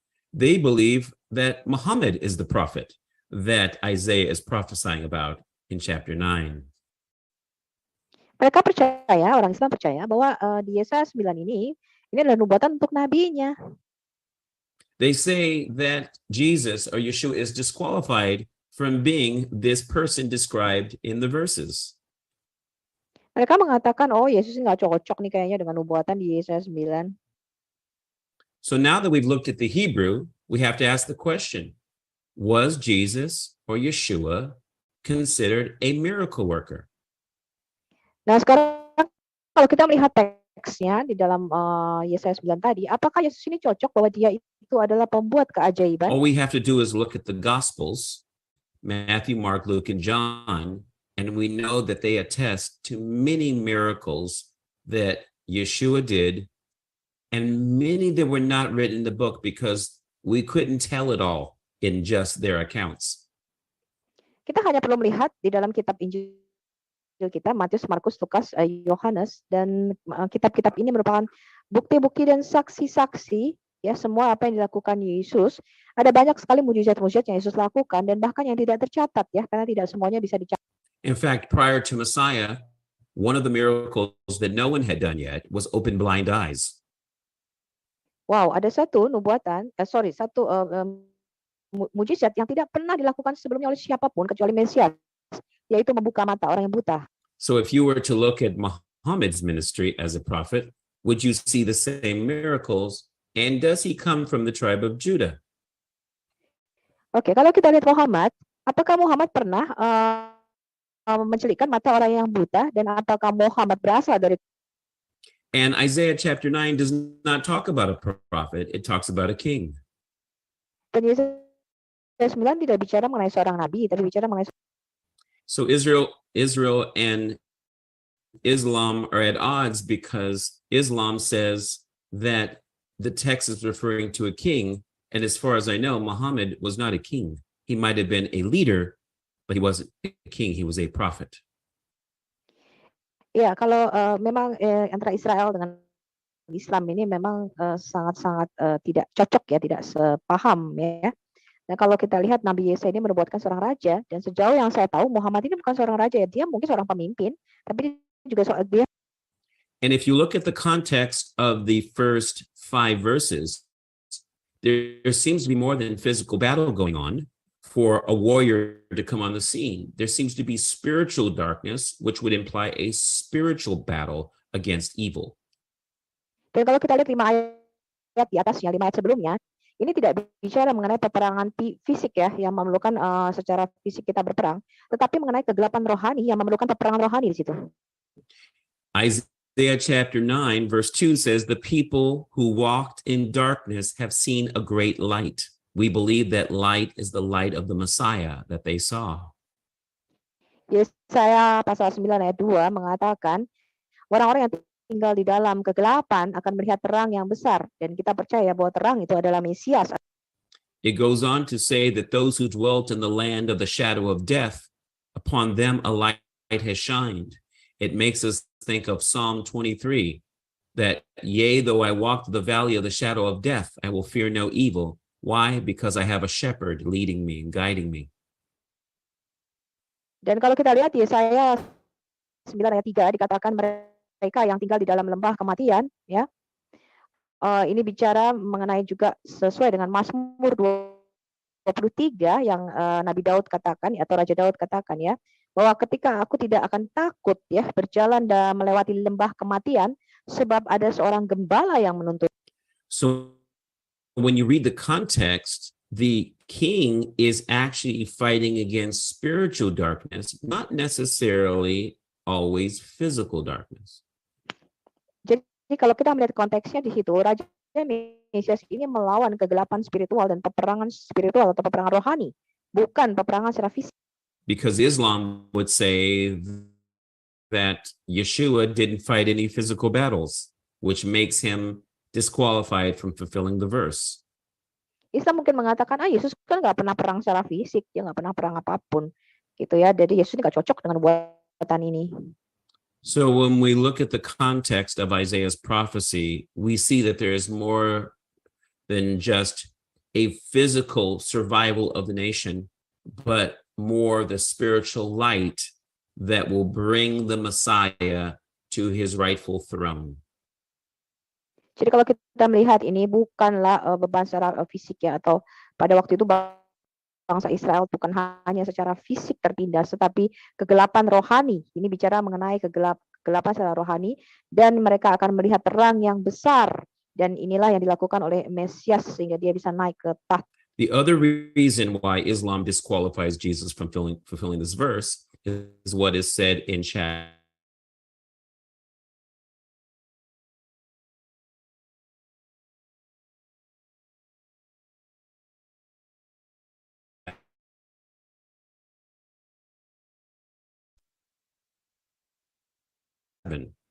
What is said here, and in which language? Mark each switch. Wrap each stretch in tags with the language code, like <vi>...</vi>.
<en>They believe that Muhammad is the prophet that Isaiah is prophesying about in chapter 9.</en> <id>Mereka percaya, orang Islam percaya bahwa di Yesaya 9 ini adalah nubuatan untuk nabinya.</id> <en>They say that Jesus or Yeshua is disqualified from being this person described in the verses.</en> <id>Mereka mengatakan, oh Yesus nggak cocok nih kayaknya dengan nubuatan di Yesaya 9.</id> <en>So now that we've looked at the Hebrew, we have to ask the question, was Jesus or Yeshua considered a miracle worker?</en> <id>Nah sekarang kalau kita melihat teksnya di dalam Yesaya 9 tadi, apakah Yesus ini cocok bahwa dia itu adalah pembuat keajaiban?</id> <en>All we have to do is look at the Gospels, Matthew, Mark, Luke, and John, and we know that they attest to many miracles that Yeshua did, and many that were not written in the book because we couldn't tell it all in just their accounts.</en> <id>Kita hanya perlu melihat di dalam kitab Injil kita, Matius, Markus, Lukas, Yohanes, dan kitab-kitab ini merupakan bukti-bukti dan saksi-saksi ya semua apa yang dilakukan Yesus. Ada banyak sekali mujizat-mujizat yang Yesus lakukan dan bahkan yang tidak tercatat ya karena tidak semuanya bisa dicatat.</id> <en>In fact, prior to Messiah, one of the miracles that no one had done yet was open blind eyes.</en> <id>Wow, ada satu nubuatan, satu mujizat yang tidak pernah dilakukan sebelumnya oleh siapapun kecuali Mesias, yaitu membuka mata orang yang buta.</id> <en>So if you were to look at Muhammad's ministry as a prophet, would you see the same miracles? And does he come from the tribe of Judah?</en> <id>Oke, kalau kita lihat Muhammad, apakah Muhammad pernah mencelikkan mata orang yang buta, dan apakah Muhammad berasal dari?</id> <en>And Isaiah chapter 9 does not talk about a prophet, it talks about a king.</en> <id>Dan Yesaya 9 tidak bicara mengenai seorang nabi, tapi bicara mengenai.</id> <en>So Israel and Islam are at odds because Islam says that the text is referring to a king, and as far as I know, Muhammad was not a king. He might have been a leader, but he wasn't a king, he was a prophet.</en> <id>Ya, kalau memang antara Israel dengan Islam ini memang sangat-sangat tidak cocok ya, tidak sepaham ya. Nah, kalau kita lihat Nabi Yesaya ini menubuatkan seorang raja, dan sejauh yang saya tahu Muhammad ini bukan seorang raja ya, dia mungkin seorang pemimpin, tapi juga dia.</id> <en>And if you look at the context of the first 5 verses, there seems to be more than physical battle going on for a warrior to come on the scene. There seems to be spiritual darkness, which would imply a spiritual battle against evil.</en> <id>Dan kalau kita lihat 5 ayat di atasnya, 5 ayat sebelumnya, ini tidak bicara mengenai peperangan fisik ya, yang memerlukan secara fisik kita berperang, tetapi mengenai kegelapan rohani yang memerlukan peperangan rohani di situ.</id> <en>Isaiah chapter 9 verse 2 says, the people who walked in darkness have seen a great light. We believe that light is the light of the Messiah that they saw.</en> <id>Yesaya pasal 9 ayat 2 mengatakan, orang-orang yang tinggal di dalam kegelapan akan melihat terang yang besar, dan kita percaya bahwa terang itu adalah Mesias.</id> <en>It goes on to say that those who dwelt in the land of the shadow of death, upon them a light has shined. It makes us think of Psalm 23, that yea, though I walk through the valley of the shadow of death, I will fear no evil. Why? Because I have a shepherd leading me and guiding me.</en> <id>Dan kalau kita lihat Yesaya 9 ayat 3 dikatakan mereka yang tinggal di dalam lembah kematian, ya. Ini bicara mengenai juga sesuai dengan Mazmur 23 yang Nabi Daud katakan atau Raja Daud katakan ya, bahwa ketika aku tidak akan takut ya berjalan dan melewati lembah kematian, sebab ada seorang gembala yang menuntun.</id> <en>So when you read the context, the king is actually fighting against spiritual darkness, not necessarily always physical darkness.</en> <id>Jadi kalau kita melihat konteksnya di situ, Raja Mesias ini melawan kegelapan spiritual dan peperangan spiritual atau peperangan rohani, bukan peperangan secara fisik.</id> <en>Because Islam would say that Yeshua didn't fight any physical battles, which makes him disqualified from fulfilling the verse.</en> <id>Islam mungkin mengatakan, Yesus kan nggak pernah perang secara fisik, dia nggak pernah perang apapun, gitu ya. Jadi Yesus nggak cocok dengan buatan ini.</id> <en>So when we look at the context of Isaiah's prophecy, we see that there is more than just a physical survival of the nation, but more the spiritual light that will bring the Messiah to his rightful throne.</en> <id>Jadi kalau kita melihat ini bukanlah beban secara fisik ya, atau pada waktu itu bangsa Israel bukan hanya secara fisik tertindas, tetapi kegelapan rohani. Ini bicara mengenai kegelapan secara rohani, dan mereka akan melihat terang yang besar, dan inilah yang dilakukan oleh Mesias sehingga dia bisa naik ke tahta.</id> <en>The other reason why Islam disqualifies Jesus from fulfilling this verse is what is said in chapter 7.</en>